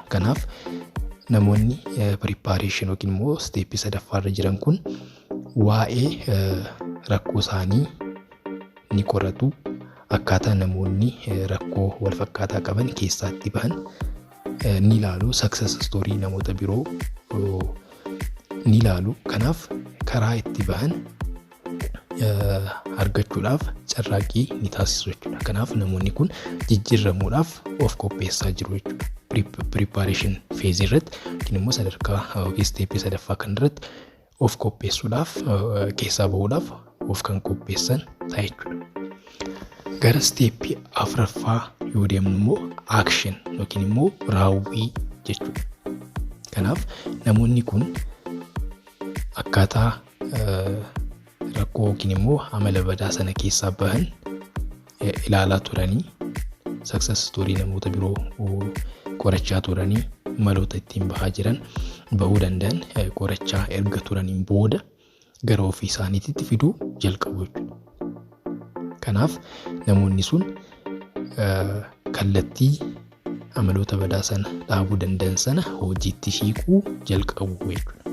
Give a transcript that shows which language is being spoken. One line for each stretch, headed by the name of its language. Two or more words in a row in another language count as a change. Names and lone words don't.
Oromo: Kanaaf namoonni preparation yookiin immoo isteeppii sadaffaarra jiran kun waa'ee rakkoo isaanii ni qoratu. Akkaataa namoonni rakkoo wal fakkaataa qaban keessaatti bahan ni ilaalu.
English: Success story
Oromo: namoota biroo ni ilaalu. Kanaaf karaa itti bahan argachuudhaaf carraaqqii ni taasisu jechuudha. Kanaaf namoonni kun jijjiiramuudhaaf of qopheessaa jiru jechuudha.
English: Preparation phase
Oromo: irratti yookiin immoo sadarkaa isteeppii sadaffaa kan irratti of qopheessuudhaaf keessaa bahuudhaaf of kan qopheessan ta'a jechuudha. Gara isteeppii afuraffaa yoo deemnu immoo action yookiin immoo raawwii jechuudha. Kanaaf namoonni kun akkaataa rakkoo yookiin immoo amala badaa sana keessaa bahan ilaalaa turanii
English: success story
Oromo: namoota biroo qorachaa turanii maloota ittiin bahaa jiran bahuu danda'an qorachaa erga turaniin booda gara ofii isaaniitti fiduu jalqabu jechuudha. Kanaaf namoonni sun kallattii amaloota badaa sana dhaabuu danda'an sana hojiitti hiikuu jalqabu jechuudha.